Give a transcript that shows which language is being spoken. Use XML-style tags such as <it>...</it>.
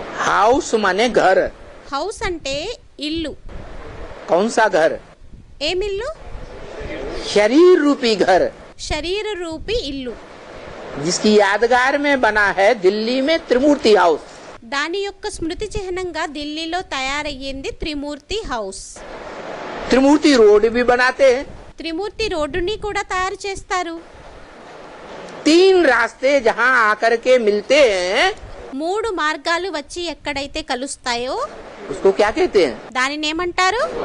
<hi>House माने घर।</hi> <te>House అంటే ఇల్లు।</te> <hi>कौन सा घर?</hi> <te>ఏమిల్లు?</te> <hi>शरीर रूपी घर,</hi> <te>శరీర రూపి ఇల్లు।</te> <hi>जिसकी यादगार में बना है दिल्ली में त्रिमूर्ति हाउस।</hi> <te>దాని యొక్క స్మృతి చిహ్నంగా ఢిల్లీలో తయారయ్యింది త్రిమూర్తి హౌస్।</te> <hi>त्रिमूर्ति रोड भी बनाते हैं।</hi> <te>త్రిమూర్తి రోడ్డుని కూడా తయారు చేస్తారు।</te> <hi>3 रास्ते जहाँ आकर के मिलते हैं</hi> <te>3 మార్గాలు వచ్చి ఎక్కడైతే కలుస్తాయో</te> <hi>उसको क्या कहते हैं?</hi> <te>దానిని ఏమంటారు?</te>